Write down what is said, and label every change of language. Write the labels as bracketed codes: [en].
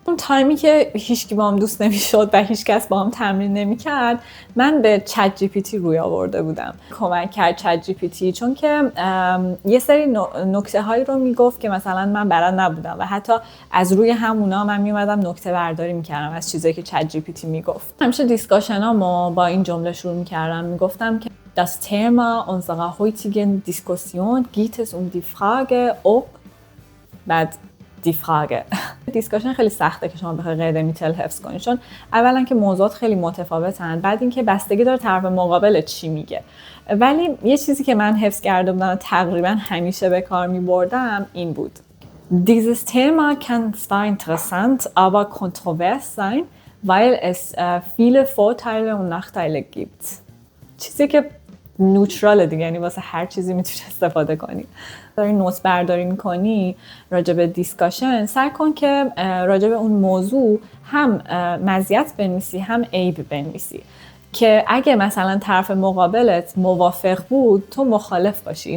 [fa] اون تایمی که هیچکی باهم دوست نمیشد و هیچ کس باهم تمرین نمیکرد، من به چت جی پی تی روی آورده بودم. کمک کرد چت جی پی تی چون که یه سری نکته هایی رو میگفت که مثلا من بلد نبودم و حتی از روی همونا من میومدم نکته برداری میکردم از چیزایی که چت جی پی تی میگفت. همیشه دیسکاشنامو با این جمله شروع میکردم. میگفتم که [de] Das Thema unserer heutigen Diskussion geht es um die Frage, ob بعد die Frage. [fa] دیسکاشن خیلی سخته که شما بخوای غیر میتل حفظ کنید چون اولا که موضوعات خیلی متفاوتن، بعد اینکه بستگی داره طرف مقابل چی میگه. ولی یه چیزی که من حفظ کرده بودم و تقریبا همیشه به کار میبردم این بود. [de] Dieses Thema kann zwar interessant, aber kontrovers sein, weil es viele Vorteile und Nachteile gibt. [fa] چیزی که نوتراله دیگه، یعنی واسه هر چیزی میتونی استفاده کنی. داری نوت برداری میکنی راجع به دیسکاشن، سعی کن که راجع به اون موضوع هم مزیت بنویسی هم عیب بنویسی که اگه مثلا طرف مقابلت موافق بود تو مخالف باشی.